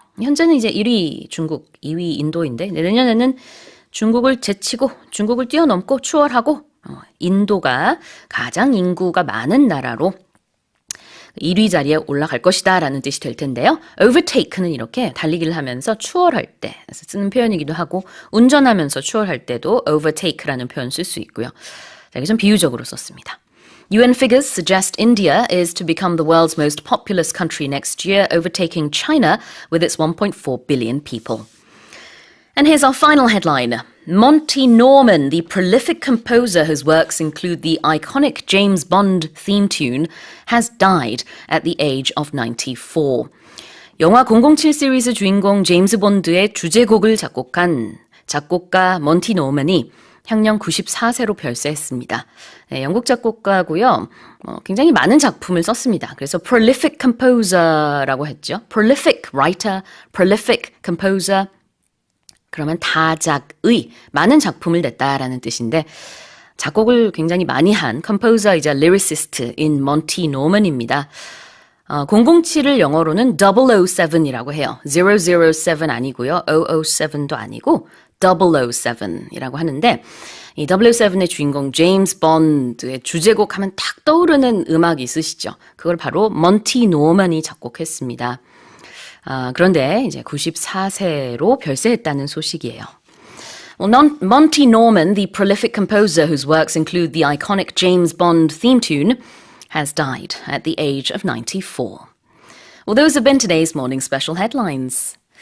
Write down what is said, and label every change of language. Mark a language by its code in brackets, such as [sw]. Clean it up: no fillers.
[ko] 현재는 이제 1위 중국, 2위 인도인데 내년에는 중국을 제치고 중국을 뛰어넘고 추월하고 인도가 가장 인구가 많은 나라로 1위 자리에 올라갈 것이다 라는 뜻이 될 텐데요. overtake는 이렇게 달리기를 하면서 추월할 때 쓰는 표현이기도 하고 운전하면서 추월할 때도 overtake라는 표현 쓸 수 있고요. 자, 여기 좀 비유적으로 썼습니다. [en] UN figures suggest India is to become the world's most populous country next year, overtaking China with its 1.4 billion people. And here's our final headline. Monty Norman, the prolific composer whose works include the iconic James Bond theme tune, has died at the age of 94. [ko] 영화 007 시리즈 주인공 제임스 본드의 주제곡을 작곡한 작곡가 먼티 노먼이 향년 94세로 별세했습니다. 네, 영국 작곡가고요. 굉장히 많은 작품을 썼습니다. 그래서 [en] prolific composer [ko] 라고 했죠. [en] prolific writer, prolific composer. [ko] 그러면 다작의 많은 작품을 냈다라는 뜻인데 작곡을 굉장히 많이 한 컴포저이자 리리시스트인 먼티 노먼입니다. 007을 영어로는 007이라고 해요. 007 아니고요. 007도 아니고 007이라고 하는데 이 007의 주인공 제임스 본드의 주제곡 하면 딱 떠오르는 음악이 있으시죠. 그걸 바로 먼티 노먼이 작곡했습니다. 그런데 이제 94세로 별세했다는 소식이에요. [en] Well, Monty Norman, the prolific composer whose works include the iconic James Bond theme tune, has died at the age of 94. Well, those have been today's morning special headlines.